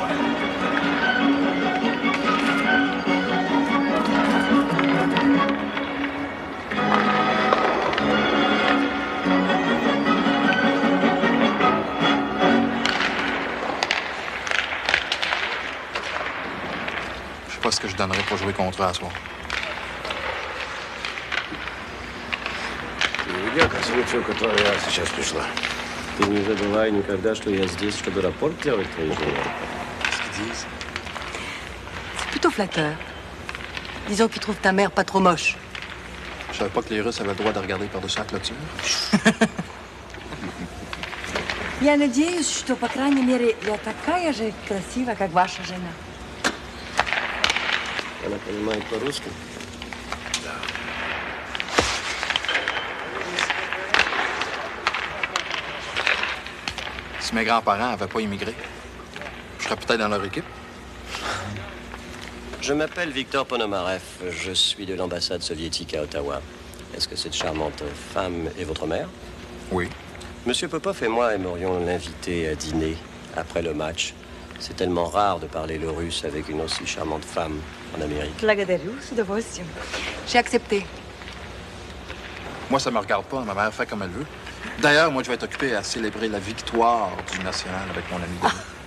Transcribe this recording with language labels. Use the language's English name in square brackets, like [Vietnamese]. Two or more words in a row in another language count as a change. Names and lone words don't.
[French] Je sais pas ce que je donnerais pour jouer contre eux à soir. [Russian] Как случай, который я сейчас пришла. Ты не забывай никогда, что я здесь, чтобы рапорт делать твоей жене. [French] C'est plutôt flatteur. Disons qu'ils trouvent ta mère pas trop moche. savais pas que les Russes avaient le droit de regarder par-dessus la clôture. [Russian] Я надеюсь, что, по крайней мере, я такая же красивая, как ваша жена. Она понимает по-русски? [French] Si mes grands-parents n'avaient pas immigré, je serais peut-être dans leur équipe. Je m'appelle Victor Ponomarev. Je suis de l'ambassade soviétique à Ottawa. Est-ce que cette charmante femme est votre mère? Oui. Monsieur Popov et moi aimerions l'inviter à dîner après le match. C'est tellement rare de parler le russe avec une aussi charmante femme en Amérique. [Russian] Благодарю, с удовольствием. [French] J'ai accepté. Moi, ça me regarde pas. Ma mère fait comme elle veut. D'ailleurs, moi, je vais être occupé à célébrer la victoire du national avec mon ami Denis.